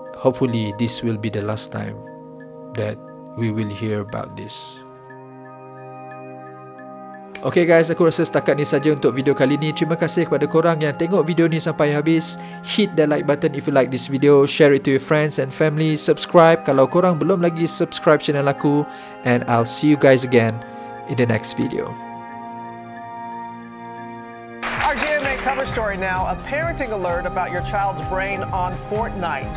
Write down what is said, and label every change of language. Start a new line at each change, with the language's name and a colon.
English: Hopefully this will be the last time that we will hear about this. Okay, guys,
Malay: aku rasa setakat ni saja untuk video kali ni. Terima kasih kepada korang yang tengok video ni sampai habis.
English: Hit the like button if you like this video. Share it to your friends and family. Subscribe
Malay: kalau korang belum lagi
English: subscribe channel
Malay: aku.
English: And I'll see you guys again in the next video. Our GMA cover story now, a parenting alert about your child's brain on Fortnite.